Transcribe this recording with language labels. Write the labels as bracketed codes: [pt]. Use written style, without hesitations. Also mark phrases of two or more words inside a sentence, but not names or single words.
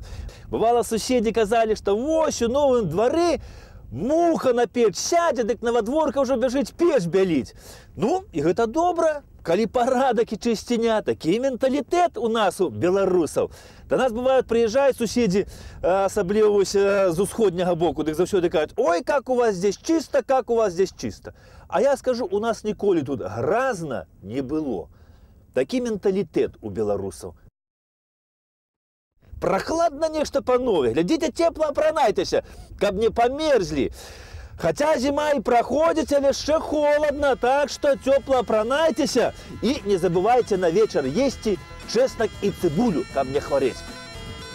[be] Бывала, суседзі казалі, што вось у новым двары муха на печ сядзе, дык навадворка ўжо бяжыць печ бяліць. Ну, і гэта добра, калі парадак і чысціня, такі менталітэт у нас, у беларусаў. Да нас, бывает, прыязджаюць суседзі, асабліва вось з усходняга боку, дык заўсёды кажуць: [ru] ой, как у вас здесь чисто, как у вас здесь чисто. [be] А я скажу, у нас ніколі тут гразна не было. Такі менталітэт у беларусаў. Прохладно нешта, панове, глядзіце, цепла апранайтеся, каб не памерзлі. Хаця зіма і праходзіць, але яшчэ холадна, так што цёпла апранайцеся і не забывайце на вечар есці чеснок і цыбулю, каб не хварэць.